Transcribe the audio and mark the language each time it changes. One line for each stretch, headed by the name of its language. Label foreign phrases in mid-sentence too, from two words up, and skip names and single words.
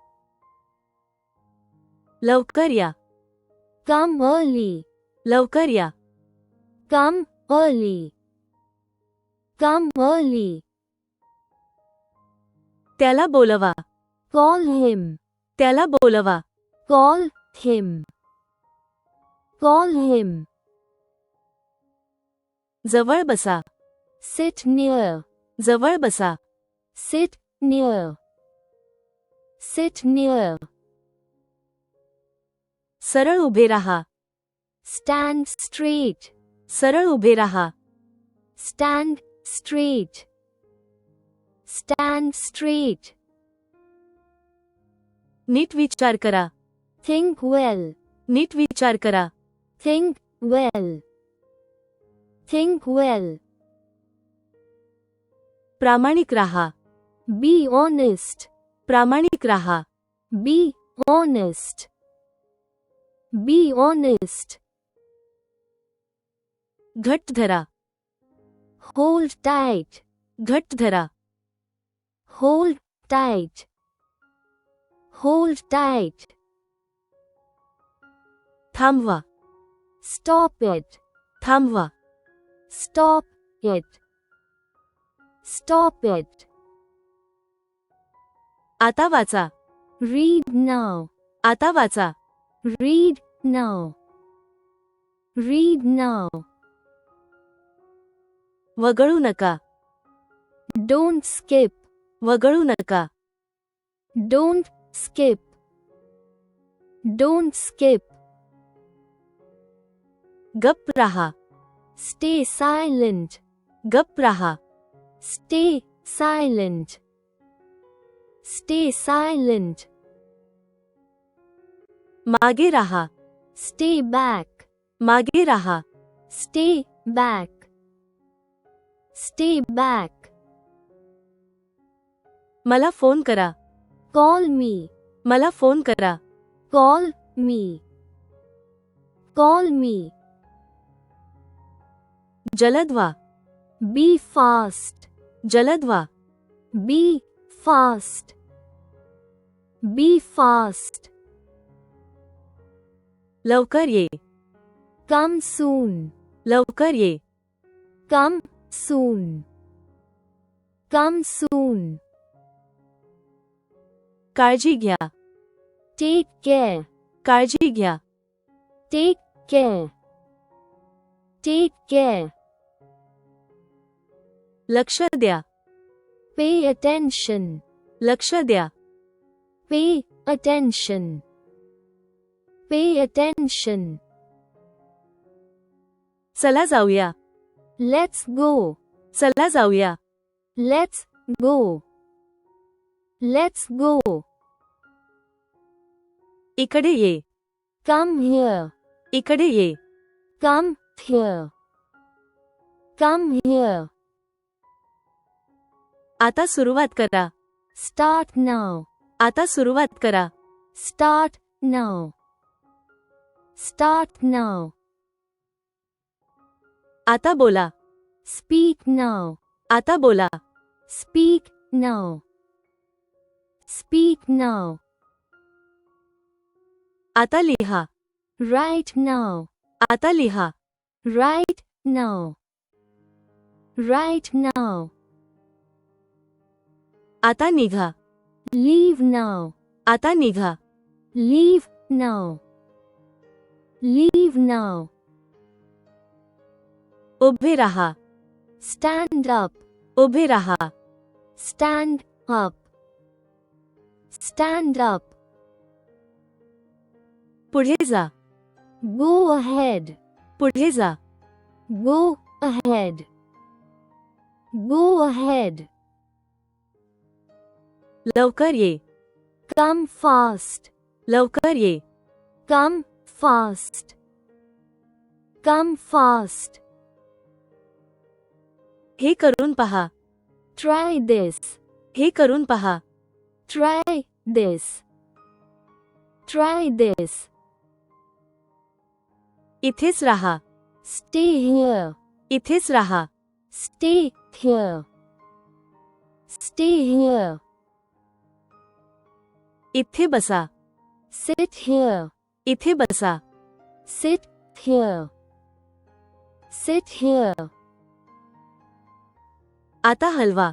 Marathi: लवकर या.
English: Come early.
Marathi: लवकर या.
English: Come early. Come early.
Marathi: त्याला बोलवा.
English: Call him.
Marathi: त्याला बोलवा.
English: Call him. Call him.
Marathi: जवळ बसा.
English: Sit near.
Marathi: जवळ बसा.
English: Sit near. Sit near.
Marathi: सरळ उभे रहा.
English: Stand straight.
Marathi: सरळ उभे रहा.
English: Stand straight. Stand straight.
Marathi: नीट विचार करा.
English: Think well.
Marathi: नीट विचार करा.
English: Think well. Think well.
Marathi: प्रामाणिक रहा.
English: Be honest.
Marathi: प्रामाणिक रहा.
English: Be honest. Be honest.
Marathi: घट्ट धरा.
English: Hold tight.
Marathi: घट्ट धरा.
English: Hold tight. Hold tight.
Marathi: थांबवा.
English: Stop it.
Marathi: थांबवा.
English: Stop it. Stop it.
Marathi: आता वाचा.
English: Read now.
Marathi: आता वाचा.
English: Read now. Read now.
Marathi: वगळू नका.
English: Don't skip.
Marathi: वगळू नका.
English: Don't skip. Don't skip.
Marathi: गप्प रहा.
English: Stay silent.
Marathi: गप्प रहा.
English: Stay silent. Stay silent.
Marathi: मागे रहा.
English: Stay back.
Marathi: मागे रहा.
English: Stay back. Stay back.
Marathi: मला फोन करा.
English: Call me.
Marathi: मला फोन करा.
English: Call me. Call me.
Marathi: जलद व्हा.
English: Be fast.
Marathi: जलद व्हा.
English: Be fast. Be fast.
Marathi: लवकर ये.
English: Come soon.
Marathi: लवकर ये.
English: Come soon. Come soon.
Marathi: काळजी घ्या.
English: Take care.
Marathi: काळजी घ्या.
English: Take care. Take care.
Marathi: लक्ष द्या.
English: Pay attention.
Marathi: लक्ष द्या.
English: Pay attention. Pay attention.
Marathi: चला जाऊया.
English: Let's go.
Marathi: चला जाऊया.
English: Let's go. Let's go.
Marathi: इकडे ये.
English: Come here.
Marathi: इकडे ये.
English: Come here. Come here.
Marathi: आता सुरुवात करा.
English: Start now.
Marathi: आता सुरुवात करा.
English: Start now. Start now.
Marathi: आता बोला.
English: Speak now.
Marathi: आता बोला.
English: Speak now. Speak now.
Marathi: आता लिहा.
English: Write now.
Marathi: आता लिहा.
English: Write now. Write now.
Marathi: आता निघा.
English: Leave now.
Marathi: आता निघा.
English: Leave now. Leave now.
Marathi: उभे राहा.
English: Stand up.
Marathi: उभे राहा.
English: Stand up. Stand up.
Marathi: पुढे जा.
English: Go ahead.
Marathi: पुढे जा.
English: Go ahead. Go ahead.
Marathi: लवकर ये.
English: Come fast.
Marathi: लवकर ये.
English: Come fast. Come fast.
Marathi: हे करून पहा.
English: Try this.
Marathi: हे करून पहा.
English: Try this. Try this.
Marathi: इथेच राहा.
English: Stay here.
Marathi: इथेच राहा.
English: Stay here. Stay here.
Marathi: इथे बसा.
English: Sit here.
Marathi: इथे बसा.
English: Sit here. Sit here.
Marathi: आता हलवा.